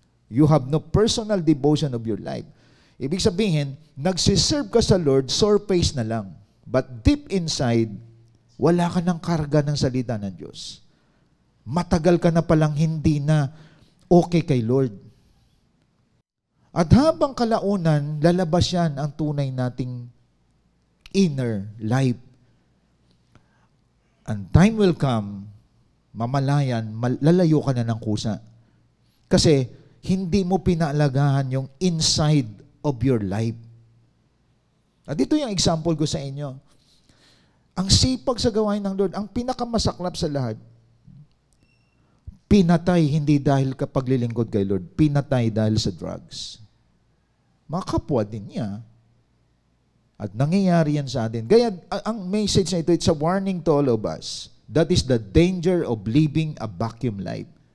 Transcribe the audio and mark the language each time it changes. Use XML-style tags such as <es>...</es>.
<en>You have no personal devotion of your life.</en> <tl>Ibig sabihin, nagsiserve ka sa Lord, surface na lang.</tl> <en>But deep inside,</en> <tl>wala ka ng karga ng salita ng Diyos. Matagal ka na palang hindi na okay kay Lord. At habang kalaunan, lalabas yan ang tunay nating inner life.</tl> <en>And time will come,</en> <tl>mamalayan, lalayo ka na ng kusa. Kasi hindi mo pinaalagahan yung</tl> <en>inside of your life.</en> <tl>At ito yung example ko sa inyo. Ang sipag sa gawain ng Lord, ang pinakamasaklap sa lahat, pinatay hindi dahil kapaglilingkod kay Lord, pinatay dahil sa drugs. Mga kapwa din niya. At nangyayari yan sa atin. Kaya ang message na ito,</tl> <en>it's a warning to all of us. That is the danger of living a vacuum life.</en>